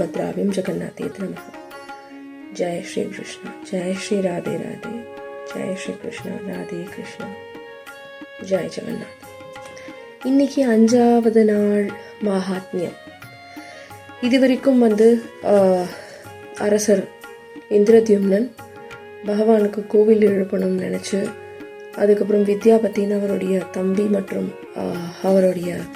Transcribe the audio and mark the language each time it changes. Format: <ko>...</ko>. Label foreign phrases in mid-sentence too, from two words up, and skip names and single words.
<sa>काव्यम जगन्नाथेति नमः.</sa> <hi>जय श्री कृष्ण, जय श्री राधे राधे, जय श्री कृष्ण, राधे कृष्ण, जय जगन्नाथ.</hi> <ta>இன்னைக்கு 5வது நாள் மகாத்மியம். இதுவரைக்கும் அரசர் இந்திரத்யும்னன் பகவானுக்கு கோவில் எழுப்பணும்னு நினச்சி, அதுக்கப்புறம் வித்யாபத்தின்னு அவருடைய தம்பி மற்றும் அவருடைய</ta>